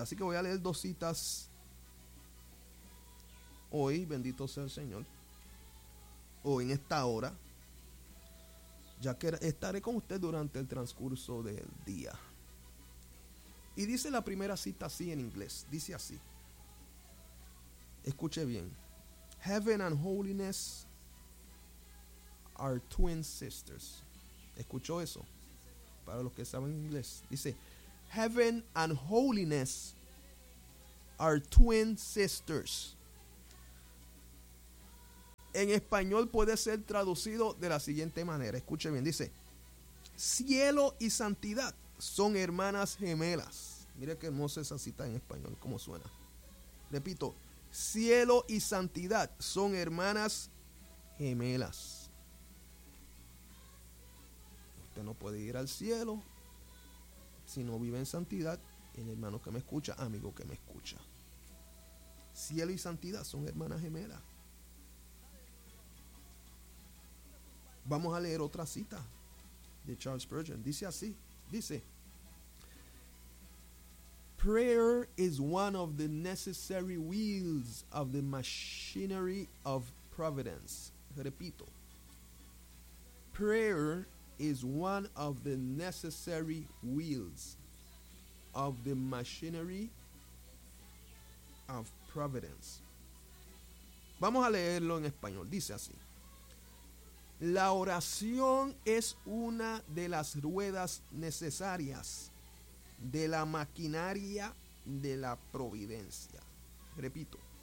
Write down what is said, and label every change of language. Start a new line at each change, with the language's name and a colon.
Spanish: Así que voy a leer dos citas hoy, bendito sea el Señor, o en esta hora, ya que estaré con usted durante el transcurso del día. Y dice la primera cita así en inglés. Dice así. Escuche bien.
English: Heaven and holiness are twin sisters.
Spanish: ¿Escuchó eso? Para los que saben inglés. Dice,
English: heaven and holiness are twin sisters.
Spanish: En español puede ser traducido de la siguiente manera. Escuche bien. Dice, cielo y santidad son hermanas gemelas. Mire qué hermosa esa cita en español, cómo suena. Repito, cielo y santidad son hermanas gemelas. Usted no puede ir al cielo si no vive en santidad. El hermano que me escucha, amigo que me escucha. Cielo y santidad son hermanas gemelas. Vamos a leer otra cita de Charles Spurgeon. Dice así, dice,
English: prayer is one of the necessary wheels of the machinery of providence.
Spanish: Repito.
English: Prayer is one of the necessary wheels of the machinery of providence.
Spanish: Vamos a leerlo en español. Dice así. La oración es una de las ruedas necesarias de la maquinaria de la providencia. Repito.